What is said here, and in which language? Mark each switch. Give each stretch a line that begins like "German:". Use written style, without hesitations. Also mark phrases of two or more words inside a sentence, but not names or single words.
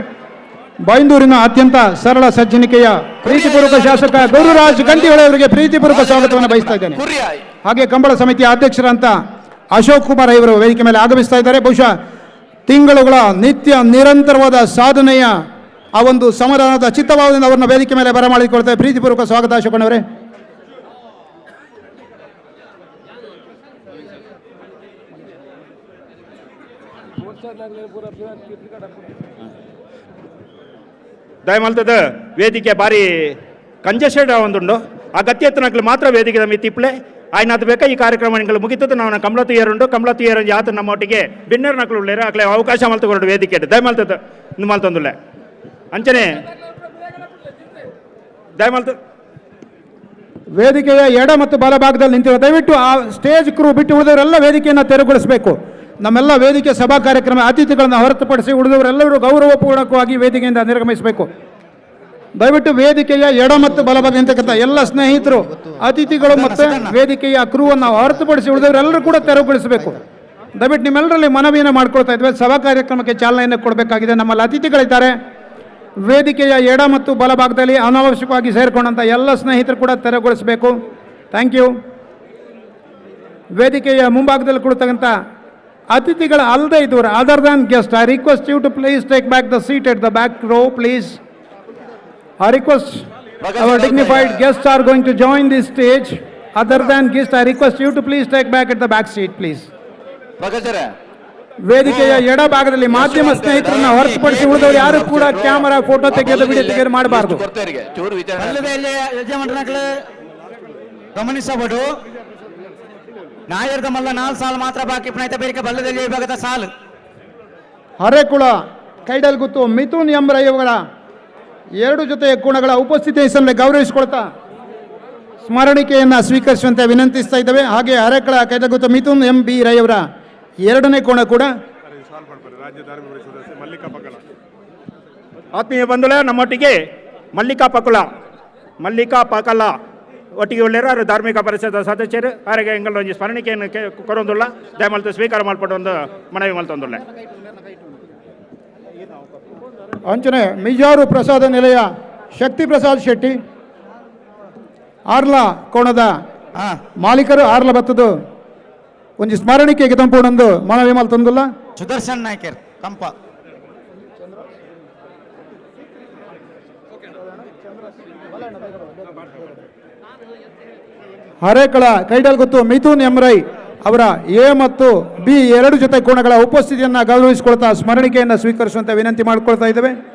Kannada: ಬೈಂದೂರಿನ ಅತ್ಯಂತ ಸರಳ ಸಜ್ಜನಿಕೆಯ ಪ್ರೀತಿಪೂರ್ವಕ ಶಾಸಕ ಗುರುರಾಜ್ ಗಂಟಿಹೊಳೆ ಅವರಿಗೆ ಪ್ರೀತಿಪೂರ್ವಕ ಸ್ವಾಗತವನ್ನು ಬಯಸ್ತಾ ಇದ್ದೇನೆ. ಹಾಗೆ ಕಂಬಳ ಸಮಿತಿಯ ಅಧ್ಯಕ್ಷರಂತ ಅಶೋಕ್ ಕುಮಾರ್ ಇವರು ವೇದಿಕೆ ಮೇಲೆ ಆಗಮಿಸ್ತಾ ಇದ್ದಾರೆ. ಬಹುಶಃ ತಿಂಗಳುಗಳ ನಿತ್ಯ ನಿರಂತರವಾದ ಸಾಧನೆಯ ಆ ಒಂದು ಸಮಾಧಾನದ ಚಿತ್ತಭಾವದಿಂದ ಅವರನ್ನ ವೇದಿಕೆ ಮೇಲೆ ಬರಮಾಡಿಕೊಳ್ತೇವೆ. ಪ್ರೀತಿಪೂರ್ವಕ ಸ್ವಾಗತ ಅಶೋಕನವರೇ.
Tulu: ದಯಮಾಡ್ತದ ವೇದಿಕೆ ಬಾರಿ ಕಂಜೆಸ್ಟೆಡ್ ಒಂದುಂಡು ಅಗತ್ಯತ್ನಕ್ಲು ಮಾತ್ರ ವೇದಿಕೆ ಮಿತ್ತಿಪ್ಲೆ ಆಯ್ನ ಅದು ಬೇಕಾ ಈ ಕಾರ್ಯಕ್ರಮ ನಿಂಗಳು ಮುಗಿತದ್ದು ನಾವು ಕಂಬಳ ತುಯ್ಯರುಂಡು ಕಂಬಳ ತುಯ್ಯರ ಯಾತ ನಮ್ಮೊಟ್ಟಿಗೆ ಬಿನ್ನರ್ ನಕ್ಲು ಉಳ್ಳೇರ ಅಕ್ಲೆ ಅವಕಾಶ ಮಲ್ತುಕೊಂಡು ವೇದಿಕೆ ದಯಮಾಡ್ತದ ಮಲ್ತಂದುಲ್ಲೆ ಅಂಚನೆ ದಯಮಾಡ್ತ
Kannada: ವೇದಿಕೆಯ ಎಡ ಮತ್ತು ಬಲಭಾಗದಲ್ಲಿ ನಿಂತಿರುವ ದಯವಿಟ್ಟು ಆ
English: stage crew
Kannada: ಬಿಟ್ಟು ಉಳಿದವರೆಲ್ಲ ವೇದಿಕೆಯನ್ನು ತೆರವುಗೊಳಿಸಬೇಕು. ನಮ್ಮೆಲ್ಲ ವೇದಿಕೆ ಸಭಾ ಕಾರ್ಯಕ್ರಮ ಅತಿಥಿಗಳನ್ನು ಹೊರತುಪಡಿಸಿ ಉಳಿದವರೆಲ್ಲರೂ ಗೌರವಪೂರ್ವಕವಾಗಿ ವೇದಿಕೆಯಿಂದ ನಿರ್ಗಮಿಸಬೇಕು. ದಯವಿಟ್ಟು ವೇದಿಕೆಯ ಎಡ ಮತ್ತು ಬಲಭಾಗ ನಿಂತಕ್ಕಂಥ ಎಲ್ಲ ಸ್ನೇಹಿತರು ಅತಿಥಿಗಳು ಮತ್ತು ವೇದಿಕೆಯ ಕ್ರೂವನ್ನು ಹೊರತುಪಡಿಸಿ ಉಳಿದವರೆಲ್ಲರೂ ಕೂಡ ತೆರವುಗೊಳಿಸಬೇಕು. ದಯವಿಟ್ಟು ನಿಮ್ಮೆಲ್ಲರಲ್ಲಿ ಮನವಿಯನ್ನು ಮಾಡ್ಕೊಳ್ತಾ ಇದ್ವಿ. ಸಭಾ ಕಾರ್ಯಕ್ರಮಕ್ಕೆ ಚಾಲನೆಯನ್ನು ಕೊಡಬೇಕಾಗಿದೆ. ನಮ್ಮಲ್ಲಿ ಅತಿಥಿಗಳಿದ್ದಾರೆ. ವೇದಿಕೆಯ ಎಡ ಮತ್ತು ಬಲಭಾಗದಲ್ಲಿ ಅನಾವಶ್ಯಕವಾಗಿ ಸೇರಿಕೊಂಡಂಥ ಎಲ್ಲ ಸ್ನೇಹಿತರು ಕೂಡ ತೆರವುಗೊಳಿಸಬೇಕು.
English: Thank you.
Kannada: ವೇದಿಕೆಯ ಮುಂಭಾಗದಲ್ಲಿ ಕೊಡ್ತಕ್ಕಂಥ ಅತಿಥಿಗಳ ಅಲ್ಲದೆ ಇದ್ದವರು
English: other than guest, I request you to please take back the seat at the back row please. I request our dignified guests are going to join this stage. Other than guests, I request you to please take back at the back seat, please.
Kannada: ವೇದಿಕೆಯ ಎಡ ಭಾಗದಲ್ಲಿ ಮಾಧ್ಯಮ ಸ್ನೇಹಿತರನ್ನ ಹೊರತುಪಡಿಸಿ ಉಳಿದವರು ಯಾರು ಕೂಡ
English: camera photo
Kannada: ತೆಗೆಯೋದು ವಿಡಿಯೋ ತೆಗೆಯೋದು ಮಾಡಬಾರದು. ಯಜಮಾನರು ಗಮನಿಸಬಹುದು.
Tulu: ನಾಯರ್ದ ಮಲ್ಲ 4 ಸಾಲು ಮಾತ್ರ ಬಾಕಿ ಪುನಃ ಬೇರೆ ಬಲ್ಲದಲ್ಲಿ ವಿಭಾಗದ ಸಾಲು
Kannada: ಹರೇಕುಳ ಕೈಡಲ್ಗುತ್ತು ಮಿಥುನ್ ಎಂ ರೈಯವರ ಎರಡು ಜೊತೆಯ ಕೋಣಗಳ ಉಪಸ್ಥಿತಿಯನ್ನು ಗೌರವಿಸಿಕೊಳ್ತಾ ಸ್ಮರಣಿಕೆಯನ್ನು ಸ್ವೀಕರಿಸುವಂತೆ ವಿನಂತಿಸ್ತಾ ಇದ್ದೇವೆ. ಹಾಗೆ ಹರೇಕಳ ಕೈಡಲ್ಗುತ್ತು ಮಿಥುನ್ ಎಂ ಬಿ ರೈಯವರ ಎರಡನೇ ಕೋಣ ಕೂಡ ಆತ್ಮೀಯ ಬಂಧುಗಳೇ,
Tulu: ನಮ್ಮೊಟ್ಟಿಗೆ ಮಲ್ಲಿಕಾ ಪಕಲ ಒಟ್ಟಿಗೆ ಉಳ್ಳೇರು ಧಾರ್ಮಿಕ ಪರಿಷದ ಸದಸ್ಯರು ಅವರಿಗೆ ಎಂಗಳೊಂದು ಸ್ಮರಣಿಕೆಯನ್ನು ಕೊರೊಂದುಲ್ಲ ದಯಮಾಡ್ತು ಸ್ವೀಕಾರ ಮಾಡ್ಕೊಂಡು ಒಂದು ಮನವಿ ಮಲ್ತೊಂದುಲ್ಲ. ಅಂಚನೆ ಮಿಜಾರು ಪ್ರಸಾದ ನಿಲಯ ಶಕ್ತಿ ಪ್ರಸಾದ್ ಶೆಟ್ಟಿ ಆರ್ಲ ಕೋಣದ ಮಾಲೀಕರು ಆರ್ಲ ಬತ್ತದು ಒಂದು ಸ್ಮರಣಿಕೆಗೆ ತಂಪುಡೊಂದು ಮನವಿ ಮಲ್ತೊಂದುಲ್ಲ. ಸುದರ್ಶನ್ ನಾಯ್ಕರ್ ಕಂಪ
Kannada: ಹರೇಕಳ ಕೈಡಲ್ ಗೊತ್ತು ಮಿಥುನ್ ಎಮ್ರೈ ಅವರ ಎ ಮತ್ತು ಬಿ ಎರಡು ಜೊತೆ ಕೋಣಗಳ ಉಪಸ್ಥಿತಿಯನ್ನು ಗೌರವಿಸಿಕೊಳ್ತಾ ಸ್ಮರಣಿಕೆಯನ್ನು ಸ್ವೀಕರಿಸುವಂತೆ ವಿನಂತಿ ಮಾಡಿಕೊಳ್ತಾ ಇದ್ದೇವೆ.